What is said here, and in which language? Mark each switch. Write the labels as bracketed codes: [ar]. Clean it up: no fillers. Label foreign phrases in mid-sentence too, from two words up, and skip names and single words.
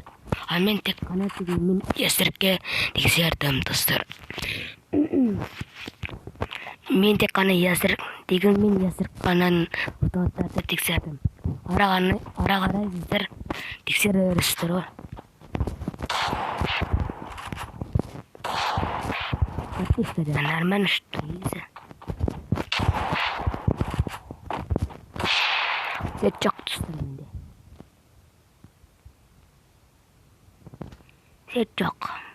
[kk] А мен тек қана дегенмен ястребке тексердім достар. Мен тек қана дегенмен ястреб қана автоматтарды тексердім. Ара қарай сіздер тексере бересіздер ғой. [ru] Нормально, что ли? [kk] Свет жоқ тұстарында. Свет жоқ.